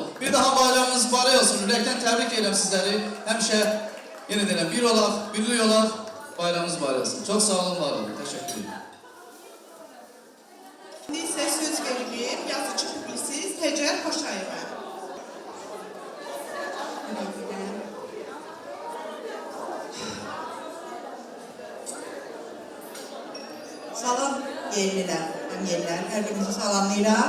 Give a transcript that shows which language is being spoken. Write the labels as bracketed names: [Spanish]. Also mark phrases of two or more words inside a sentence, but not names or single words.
[Turkish] Bir daha bayramınız mübarek olsun. Yürekten tebrik ederim sizleri. Hemşe yeniden bir olaq, birlik olaq. Bayramınız mübarek olsun. Çok sağ olun, var olun. Teşekkür ederim. [Azerbaijani] İndi isə söz verilir yazıcı publisist Həcər Paşayevə. Salam yerlilər, yerlər, hər birinizi salamlayıram.